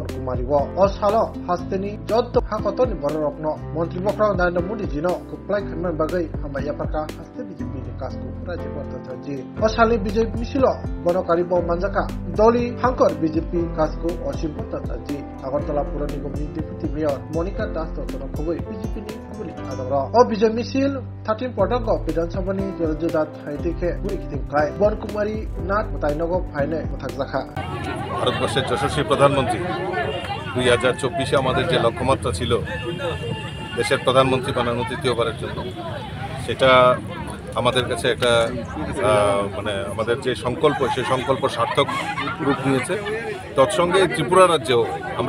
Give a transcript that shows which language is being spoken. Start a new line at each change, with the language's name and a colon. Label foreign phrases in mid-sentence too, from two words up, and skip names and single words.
Kok Borok: Kumari wo osalo hasteni jotto hakotoni bororokno mantri bokrok Narendra Modi jino kuplai khanman bagai hambai yapaka haste BJP ni kasku Rajiv Bhattacharya osali Bijoy Misil bonokari bo manjaka doli hankor BJP kasku Asim Bhattacharya Agartala Pura Nigam ni
English: Deputy Mayor
Kok Borok: Monica Das Tono khoboi BJP ni kubuli adara o Bijoy Misil 13 Potapgo Bidhan Sabha ni Joljodat haitike guri kitim kai Bon Kumari Nath Tainogo ফাইনে থাকজাখা
Bangla: ভারতবর্ষের যশস্বী প্রধানমন্ত্রী 2024-এ আমাদের যে লক্ষ্যমাত্রা ছিল দেশের প্রধানমন্ত্রী বানানো তৃতীয়বারের জন্য সেটা আমাদের কাছে একটা মানে আমাদের যে সংকল্প সেই সংকল্প সার্থক রূপ নিয়েছে তৎসঙ্গে ত্রিপুরা রাজ্যেও আমরা